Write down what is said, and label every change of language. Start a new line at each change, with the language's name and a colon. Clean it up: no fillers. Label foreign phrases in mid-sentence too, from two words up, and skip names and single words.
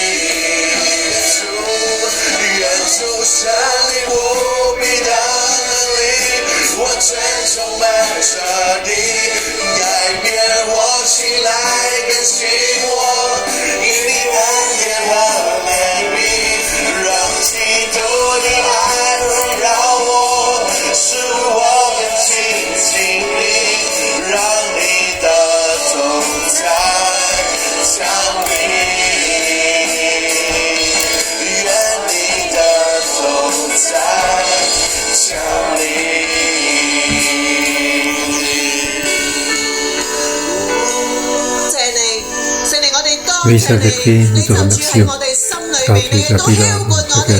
Chinese: 願主聖靈無比的能力，完全充滿着你，改變我心來更新我，因你恩典和憐憫，讓基督的愛圍繞我，使我更親近你，讓你的同在降臨。
French: Oui, Saint-Esprit, nous te remercions car tu es appuyé dans notre cœur.